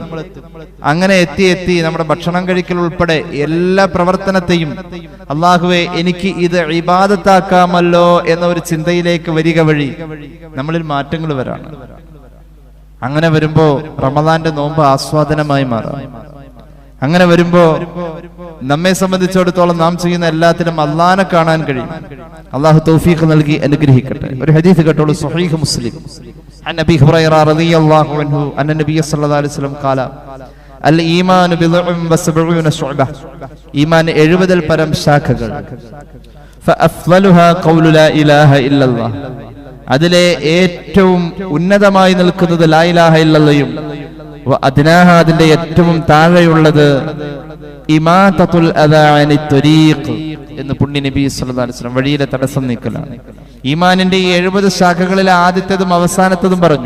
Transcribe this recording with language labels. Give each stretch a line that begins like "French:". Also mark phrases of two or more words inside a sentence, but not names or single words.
Malayalam: അങ്ങനെ എത്തി നമ്മുടെ ഭക്ഷണം കഴിക്കൽ ഉൾപ്പെടെ എല്ലാ പ്രവർത്തനത്തെയും അല്ലാഹുവേ എനിക്ക് ഇത് ഇബാദത്താക്കാമല്ലോ എന്ന ഒരു ചിന്തയിലേക്ക് വരിക വഴി നമ്മളിൽ മാറ്റങ്ങൾ വരാണ്. അങ്ങനെ വരുമ്പോ റമദാന്റെ നോമ്പ് ആസ്വാദനമായി മാറാം. അങ്ങനെ വരുമ്പോ നമ്മെ സംബന്ധിച്ചിടത്തോളം നാം ചെയ്യുന്ന എല്ലാത്തിനും അല്ലാഹനെ കാണാൻ കഴിയും. അല്ലാഹു തൗഫീഖ് നൽകി അനുഗ്രഹിക്കട്ടെ. ഒരു ഹദീസ് കേട്ടോളൂ, സ്വഹീഹ് മുസ്ലിം.
Arabic: عن أبي هريرة رضي الله عنه أن النبي صلى الله عليه وسلم قال الإيمان بضع وسبعون شعبة.
Malayalam: ഈമാൻ 70 പരം ശാഖകൾ.
Arabic: فأفضلها قول لا إله إلا الله.
Malayalam: അതിലെ ഏറ്റവും ഉന്നതമായി നിൽക്കുന്നത്
Arabic: لا إله إلا الله وأدناها
Malayalam: അതിന്റെ ഏറ്റവും താഴെയുള്ളത്
Arabic: إماطة الأذى عن الطريق
Malayalam: എന്ന് പുണ്യ നബി
Arabic: صلى الله عليه وسلم.
Malayalam: വഴിയിലെ തടസ്സം നീക്കലാണ്. ഈമാനിന്റെ ഈ 70 ശാഖകളിലെ ആദ്യത്തേതും അവസാനത്തേതും പറഞ്ഞു.